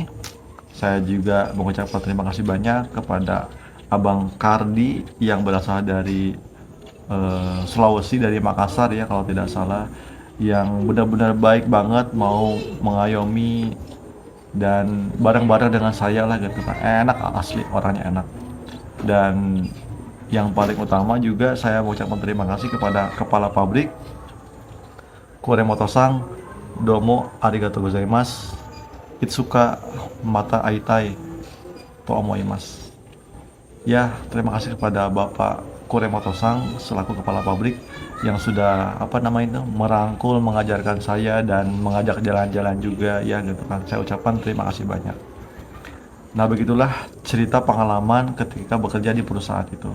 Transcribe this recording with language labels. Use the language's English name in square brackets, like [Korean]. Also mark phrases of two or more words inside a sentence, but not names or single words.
[Indonesian] Saya juga mengucapkan terima kasih banyak kepada Abang Kardi yang berasal dari Sulawesi, dari Makassar ya kalau tidak salah, yang benar-benar baik banget, mau mengayomi dan bareng-bareng dengan saya lah gitu kan. Enak, asli orangnya enak. Dan yang paling utama juga saya mengucapkan terima kasih kepada kepala pabrik Kuremoto-san, [Japanese] どうもありがとうございます, いつかまた会いたいと思います. [Indonesian] Ya, terima kasih kepada Bapak Kuremoto-san selaku kepala pabrik yang sudah merangkul, mengajarkan saya dan mengajak jalan-jalan juga ya gitu kan. Saya ucapkan terima kasih banyak. Nah, begitulah cerita pengalaman ketika bekerja di perusahaan itu.